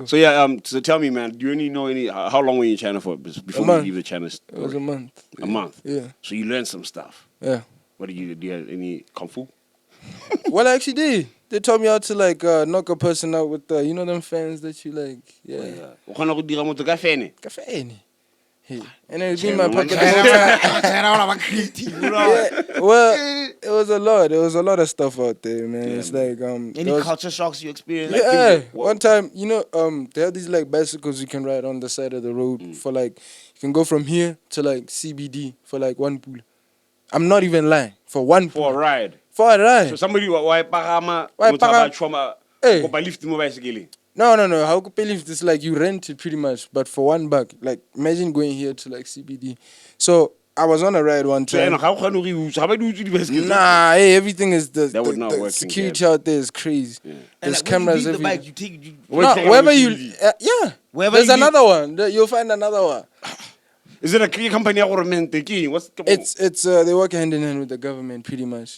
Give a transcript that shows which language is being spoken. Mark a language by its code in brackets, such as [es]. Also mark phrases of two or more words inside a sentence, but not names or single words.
[en] So yeah, so tell me, man, do you only know how long were you in China for before you month. leave the China? It was a month. A month. Yeah. So you learned some stuff. Yeah. What do you have any kung fu? Well, I actually did. They taught me how to like knock a person out with you know them fans that you like. Yeah. [tn] O kgona go dira motho ka fene? [en] Cafe. Hey. And then it'd be in my pocket the whole China, time. China, all about creative, you know. Yeah. Well, it was a lot. There was a lot of stuff out there, man. It's like Any there was- culture shocks you experienced? yeah. One time, you know, they have these like bicycles you can ride on the side of the road for like you can go from here to like CBD for like one pool. I'm not even lying. For one For a pool. ride. For a ride. So somebody [tn] wa pagama Wa motho a ba pagama- choma Hey. kopa lift mo bicycle. [en] No. How could believe this? Like you rent it pretty much, but for $1. Like imagine going here to like CBD. So I was on a ride one [tn] So eno [en] time. [tn] ga o kgone go utswa. Ga ba di utswe di-bicycle? [en] Nah, hey, everything is That would not the work in security Gap. out there is crazy. And There's like, when you cameras leave the everywhere. bike, you take you. No, take wherever out you, CBD. yeah. Wherever There's you leave- another one. You'll find another one. Is it a company ya government? What's It's they work hand in hand with the government pretty much.